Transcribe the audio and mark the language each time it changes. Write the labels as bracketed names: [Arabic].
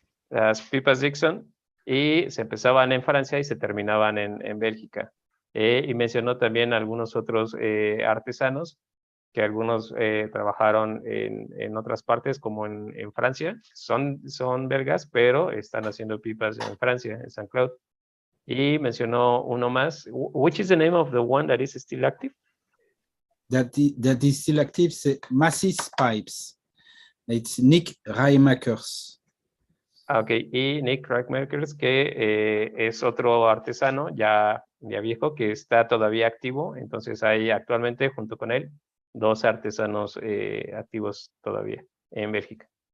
[Spanish] Las pipas Dixon, y se empezaban en Francia y se terminaban en Bélgica. Y mencionó también algunos otros artesanos, que algunos trabajaron en otras partes, como en Francia. Son belgas, pero están haciendo pipas en Francia, en Saint Claude. Y mencionó uno más. [English] Which is the name of the one that is still active? That is still active, Massis Pipes. It's Nick Reimakers. [Spanish] Ok, y Nick Reimakers, que es otro artesano ya viejo, que está todavía activo. Entonces hay actualmente, junto con él, 2 artesanos activos todavía en Bélgica.